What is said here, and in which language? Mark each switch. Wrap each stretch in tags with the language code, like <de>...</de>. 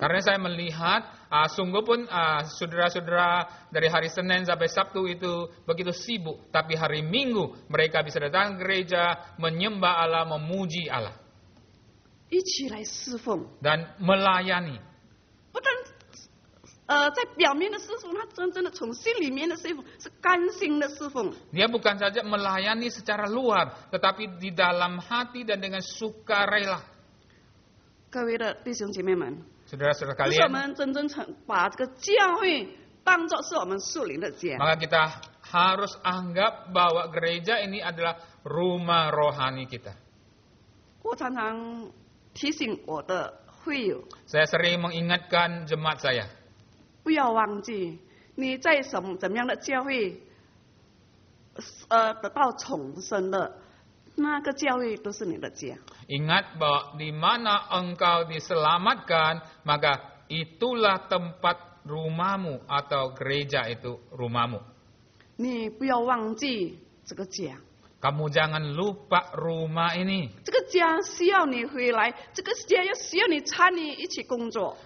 <id>Karena saya melihat sungguh pun saudara-saudara dari hari Senin sampai Sabtu itu begitu sibuk, tapi hari Minggu mereka bisa datang ke gereja menyembah Allah, memuji Allah</id> <zh>一起来侍奉，</zh> <id>dan melayani.</id> <zh>不但在表面的侍奉，他真正的从心里面的侍奉是甘心的侍奉。</zh> <id>Dia bukan saja melayani secara luar, tetapi di dalam hati dan dengan sukarela.</id> <zh>各位的弟兄姐妹们，</zh> <id>Saudara-saudara</id> <zh>这是我</zh> <id>kalian,</id> <zh>们真正把这个教会当作是我们属灵的家。</zh> <id>maka kita harus anggap bahwa gereja ini adalah rumah rohani kita.</id> <zh>我常常提醒我的会友，</zh> <id>Saya sering mengingatkan jemaat saya,</id> <zh>不要忘记你在怎么样的教会，得到重生的那个教会都是你的家。</zh> <id>ingat bahwa di mana engkau diselamatkan, maka itulah tempat rumahmu atau gereja itu rumahmu.</id> <zh>你不要忘记这个家，</zh> <id>Kamu jangan lupa rumah ini.</id> <zh>这个家需要你回来，这个家要需要你参与一起工作。</zh>